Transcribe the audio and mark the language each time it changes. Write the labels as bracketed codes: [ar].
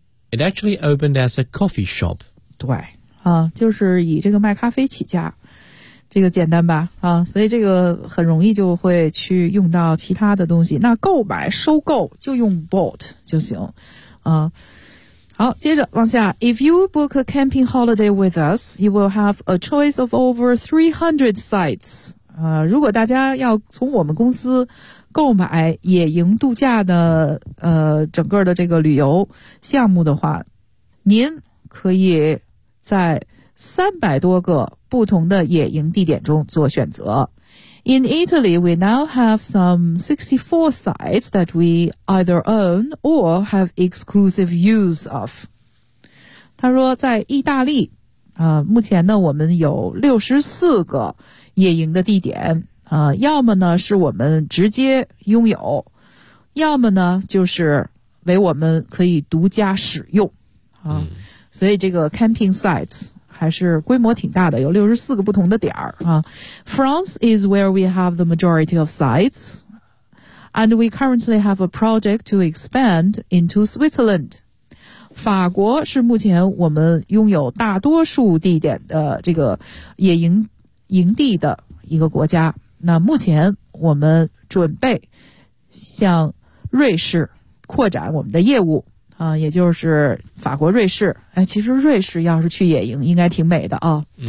[en] It actually opened as a coffee shop. [zh] 对。就是以这个卖咖啡起家。这个简单吧所以这个很容易就会去用到其他的东西。那购买收购就用 bought 就行。好，接着往下。 [en] If you book a camping holiday with us, you will have a choice of over 300 sites. [zh] 如果大家要从我们公司购买野营度假的整个的这个旅游项目的话，您可以在300多个不同的野营地点中做选择。 [en] In Italy, we now have some 64 sites that we either own or have exclusive use of. [zh] 他说在意大利目前呢我们有64个野营的地点要么呢是我们直接拥有，要么呢就是为我们可以独家使用所以这个 [en] camping sites [zh] 还是规模挺大的，有64个不同的点儿啊。 [en] France is where we have the majority of sites, and we currently have a project to expand into Switzerland. [zh] 法国是目前我们拥有大多数地点的这个野营营地的一个国家。那目前我们准备向瑞士扩展我们的业务。也就是法国瑞士其实瑞士要是去野营应该挺美的啊。